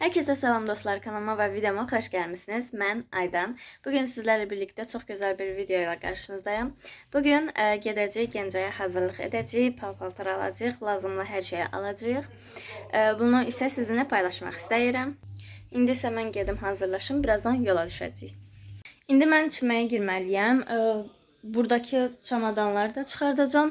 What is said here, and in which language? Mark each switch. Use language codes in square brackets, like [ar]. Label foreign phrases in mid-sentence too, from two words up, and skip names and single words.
[tr] Herkese selam dostlar, kanalıma ve videoma hoş gelmişsiniz. Ben Aydan. Bugün sizlerle birlikte çok güzel bir videoyla karşınızdayım. [az] Bugün gedəcəyik Gəncəyə hazırlıq edəcəyik, paltar alacağıq, lazımlı hər şeyi alacağıq. Bunu isə sizinlə paylaşmaq istəyirəm. İndi isə mən gedim hazırlaşım, birazdan yola düşəcəyik. İndi mən çimməyə girməliyəm. Buradakı çamadanları da çıxardacağım.